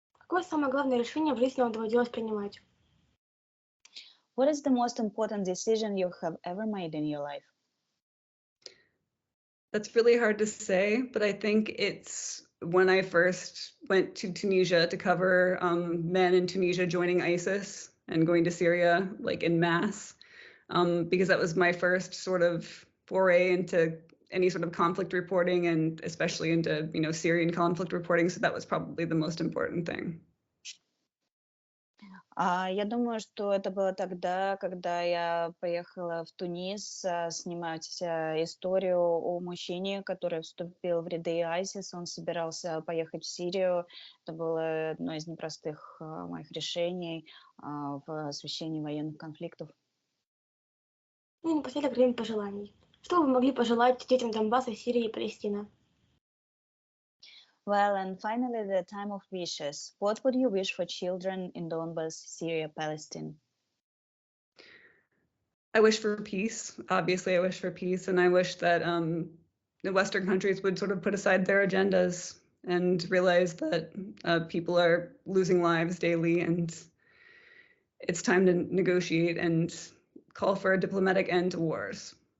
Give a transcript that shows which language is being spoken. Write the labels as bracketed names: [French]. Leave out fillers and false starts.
[Russian] Какое самое главное решение в жизни вам доводилось принимать? [English] What is the most important decision you have ever made in your life? That's really hard to say, but I think it's when I first went to Tunisia to cover men in Tunisia joining ISIS and going to Syria like en masse, because that was my first sort of foray into any sort of conflict reporting, and especially into, Syrian conflict reporting. So that was probably the most important thing. [Russian] Я думаю, что это было тогда, когда я поехала в Тунис снимать историю о мужчине, который вступил в ряды ISIS. Он собирался поехать в Сирию. Это было одно из непростых моих решений в освещении военных конфликтов. Ну и напоследок время пожеланий. Что вы могли пожелать детям Донбасса, Сирии и Палестины? [English] Well, and finally, the time of wishes. What would you wish for children in Donbas, Syria, Palestine? I wish for peace. Obviously, I wish for peace, and I wish that the Western countries would sort of put aside their agendas and realize that people are losing lives daily, and it's time to negotiate and call for a diplomatic end to wars.